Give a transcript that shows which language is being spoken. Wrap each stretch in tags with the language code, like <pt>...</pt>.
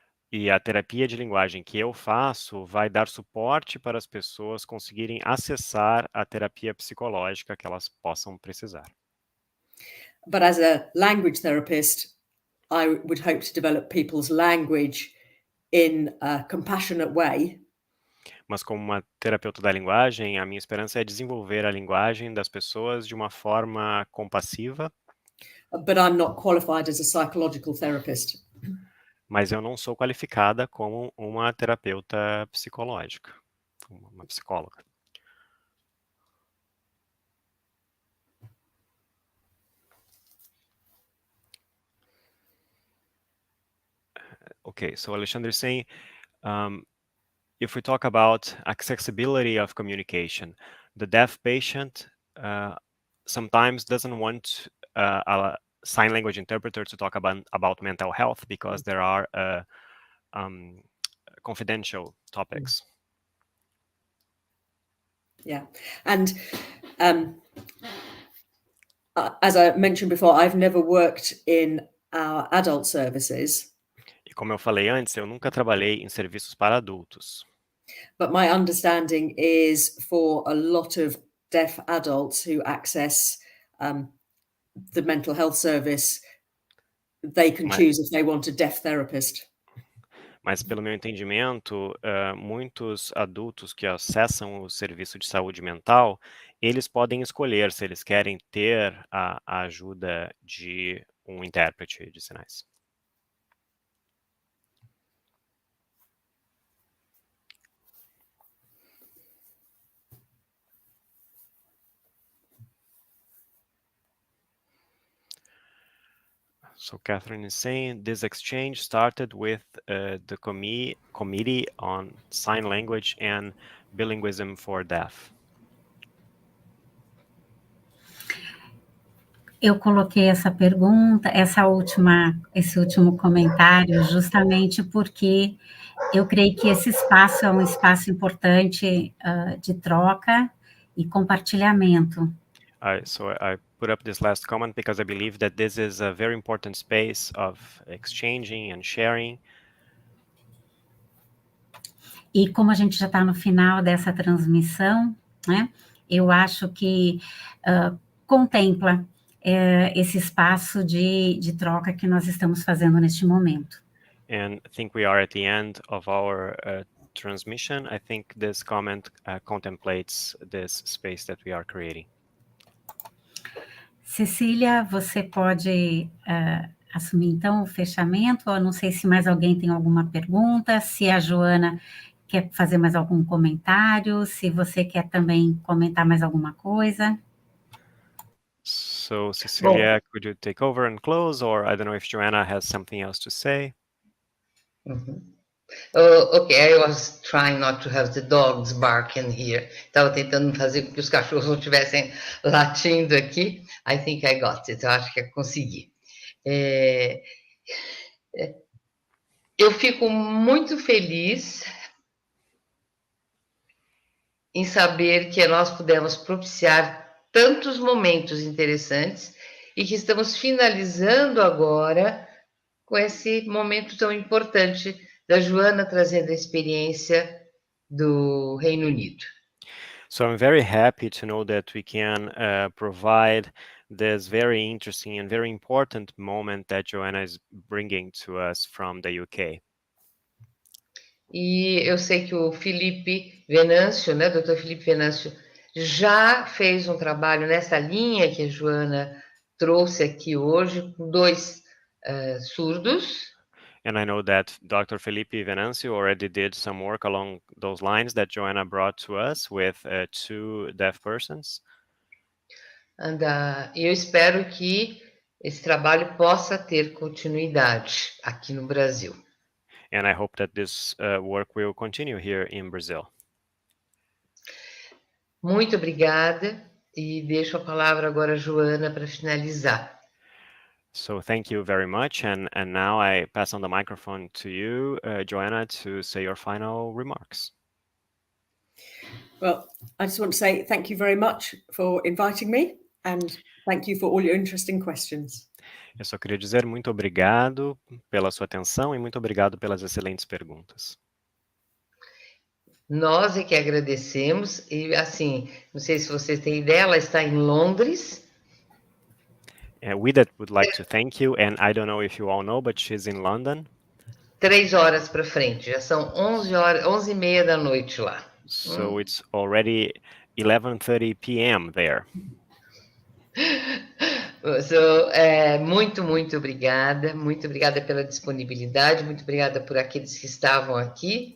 <pt>E a terapia de linguagem que eu faço vai dar suporte para as pessoas conseguirem acessar a terapia psicológica que elas possam precisar.</pt> <en>But as a language therapist, I would hope to develop people's language in a compassionate way.</en> <pt>Mas como uma terapeuta da linguagem, a minha esperança é desenvolver a linguagem das pessoas de uma forma compassiva.</pt> <en>But I'm not qualified as a psychological therapist.</en> <pt>Mas eu não sou qualificada como uma terapeuta psicológica, uma psicóloga.</pt> <en>Okay, so Alexandre is saying, if we talk about accessibility of communication, the deaf patient sometimes doesn't want a sign language interpreter to talk about mental health because there are confidential topics. Yeah, and as I mentioned before, I've never worked in our adult services.</en> <pt>E como eu falei antes, eu nunca trabalhei em serviços para adultos.</pt> <en>But my understanding is for a lot of deaf adults who access the mental health service, they can choose if they want a deaf therapist.</en> <pt>Mas, pelo meu entendimento, muitos adultos que acessam o serviço de saúde mental, eles podem escolher se eles querem ter a ajuda de um intérprete de sinais.</pt> <en>So Catherine is saying this exchange started with the Committee on Sign Language and Bilinguism for Deaf.</en> <pt>Eu coloquei essa pergunta, esse último comentário, justamente porque eu creio que esse espaço é um espaço importante de troca e compartilhamento.</pt> <en>So I put up this last comment because I believe that this is a very important space of exchanging and sharing.</en> <pt>E como a gente já está no final dessa transmissão, né, eu acho que contempla esse espaço de troca que nós estamos fazendo neste momento.</pt> <en>And I think we are at the end of our transmission. I think this comment contemplates this space that we are creating.</en> <pt>Cecília, você pode assumir então o fechamento? Eu não sei se mais alguém tem alguma pergunta, se a Joana quer fazer mais algum comentário, se você quer também comentar mais alguma coisa.</pt> <en>So Cecilia, could you take over and close, or I don't know if Joanna has something else to say? Okay, I was trying not to have the dogs barking here.</en> <pt>Estava tentando fazer com que os cachorros não estivessem latindo aqui.</pt> <en>I think I got it.</en> <pt>Eu acho que consegui. Eu fico muito feliz em saber que nós pudemos propiciar tantos momentos interessantes e que estamos finalizando agora com esse momento tão importante da Joana trazendo a experiência do Reino Unido.</pt> <en>So I'm very happy to know that we can provide this very interesting and very important moment that Joanna is bringing to us from the UK.</en> <pt>E eu sei que o Felipe Venâncio, né, Dr. Felipe Venâncio, já fez um trabalho nessa linha que a Joana trouxe aqui hoje, com 2 surdos.</pt> <en>And I know that Dr. Felipe Venâncio already did some work along those lines that Joanna brought to us with 2 deaf persons.</en> <pt>And eu espero que esse trabalho possa ter continuidade aqui no Brasil.</pt> <en>And I hope that this work will continue here in Brazil.</en> <pt>Muito obrigada e deixo a palavra agora a Joana para finalizar.</pt> <en>So thank you very much, and now I pass on the microphone to you, Joanna, to say your final remarks. Well, I just want to say thank you very much for inviting me, and thank you for all your interesting questions.</en> <pt>Eu só queria dizer muito obrigado pela sua atenção e muito obrigado pelas excelentes perguntas. Nós é que agradecemos e, assim, não sei se vocês têm ideia, ela está em Londres.</pt> <en>We that would like to thank you, and I don't know if you all know, but she's in London.</en> <pt>3 horas para frente, já são 11h30 da noite lá.</pt> <en>So it's already 11:30 p.m. there.</en> <pt>So, muito obrigada pela disponibilidade, muito obrigada por aqueles que estavam aqui.</pt>